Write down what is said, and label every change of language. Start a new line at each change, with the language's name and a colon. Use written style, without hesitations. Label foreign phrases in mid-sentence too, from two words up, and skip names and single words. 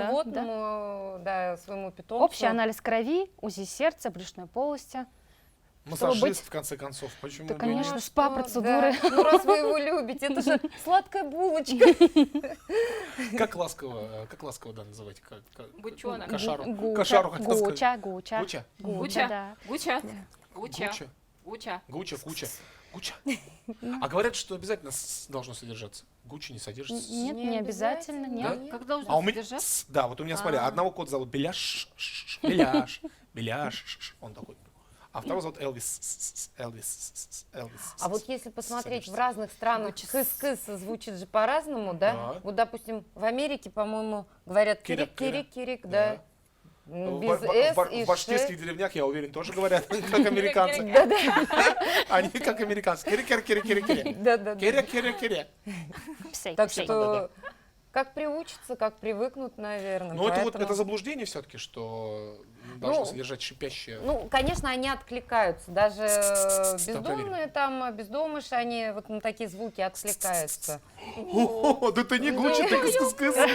Russian: животному, да, своему питомцу. Общий анализ крови, УЗИ сердца, брюшной полости. Массажист, быть- в конце концов. Почему Да, бы и конечно, нет? спа-процедуры. Да. Ну, раз вы его любите, это же сладкая булочка. Как ласково, да, называть? Гучонок. Кошару. Гуча, Кошару хотел сказать. Гуча, Гуча. Гуча. Гуча. Да. Гуча. Да. Гуча. Гуча. Гуча. Гуча, куча. Гуча. А говорят, что обязательно должно содержаться. Гуччи не содержится. Нет, Не не обязательно, обязательно, нет. Как должно А у меня, содержаться? да, вот у меня, смотри, А. одного кота зовут Беляш, Беляш, Беляш, он такой. А второго зовут Элвис, Элвис, Элвис. А вот если посмотреть, в Содержится. разных странах Звучит кыс-кыс звучит же по-разному, да? Да. Вот, допустим, в Америке, по-моему, говорят Кирик, кирик-кирик, да. Без В «с» и в башкирских «ш». деревнях, я уверен, тоже говорят, как американцы. Да-да. Они как американцы. Кири-кири-кири-кири-кири. Да-да-да. Кири-кири-кири. Псей, Так псей. что как приучиться, как привыкнут, наверное. Ну, это вот поэтому- это заблуждение все-таки, что должно Ну, содержать шипящее. Ну, конечно, они откликаются. Даже Там бездомные там, бездомыши, они вот на такие звуки откликаются. О, да ты не Гуччи, ты кыс-кыс-кыс.